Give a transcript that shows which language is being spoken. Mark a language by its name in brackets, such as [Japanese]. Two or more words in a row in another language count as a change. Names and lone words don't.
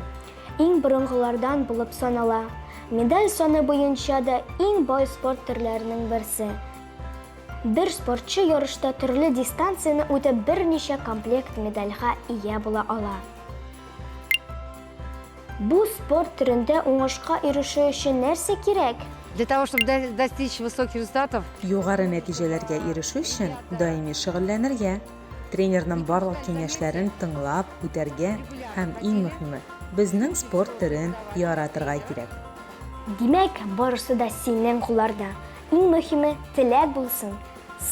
[Tatar] Иң борынгылардан булып санала. Медаль саны буенча да иң бай спорт төрләренең берсе. Бер спортчы ярышта төрле дистанцияны үтеп берничә комплект медальгә ия була ала. Бу спорт төрендә уңышка ирешү өчен нәрсә кирәк? [Russian] Для того, чтобы достичь высоких результатов, [Tatar] Югары нәтиҗәләргә ирешү өчен даими шөгыльләнергә, тренерның барлык киңәшләрен тыңлап үтәргә һәм иң мөһиме, безнең спорт төрен яратырга кирәк. Димәк, барысы да синең кулларда. Иң мөһиме теләк булсын.